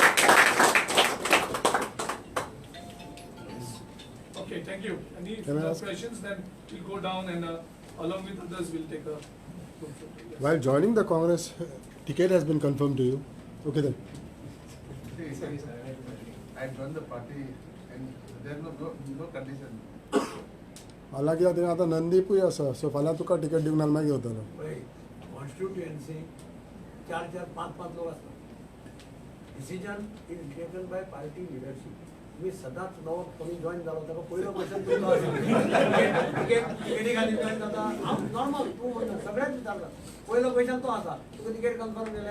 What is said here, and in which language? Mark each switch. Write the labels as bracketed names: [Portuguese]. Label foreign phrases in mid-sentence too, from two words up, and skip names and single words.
[English] Okay, thank you. Any Can I further ask- questions? Then we'll go down and along with others, we'll take a. While joining the Congress, ticket has been confirmed to you. Okay then. See, I joined the party and there is no condition. [Konkani] हालांकि आता नंदीपूय आसा सो फाल्यां तुका टिकेट दिवंक नाल्यार मागीर घेतलो कॉन्स्टिट्युएन्सी 4-5 लोक असतात. [English] Decision is taken by party leadership. [Konkani] तुम्ही सदांच नवो कोणी जॉईन जालो ताका पयलो क्वेश्चन टिकेटी खाली जॉईन जाता नॉर्मल तूं सगळ्यांच विचारता पयलो क्वेश्चन तो आसा तुका [English] ticket confirm [Konkani] केल्या.